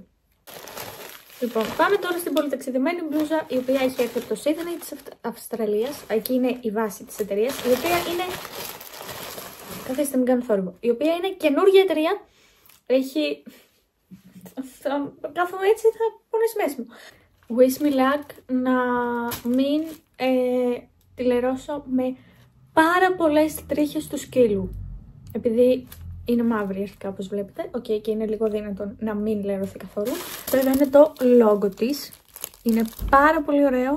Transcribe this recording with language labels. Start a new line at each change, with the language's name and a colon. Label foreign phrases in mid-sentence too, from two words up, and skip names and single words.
Greek: Λοιπόν, πάμε τώρα στην πολυταξιδεμένη μπλούζα, η οποία έχει έρθει από το Sydney της Αυστραλίας. Εκεί είναι η βάση της εταιρείας, η οποία είναι... Καθίστε, μην κάνω θόρυβο. Η οποία είναι καινούργια εταιρεία. Έχει... Θα κάθομαι έτσι, θα πονέσει μέσα μου.
English: Wish me luck
Greek: να μην τη λερώσω με πάρα πολλές τρίχες του σκύλου. Επειδή είναι μαύρη αρχικά, όπως βλέπετε. Οκ, και είναι λίγο δυνατόν να μην λερωθεί καθόλου. Βέβαια είναι το logo της. Είναι πάρα πολύ ωραίο.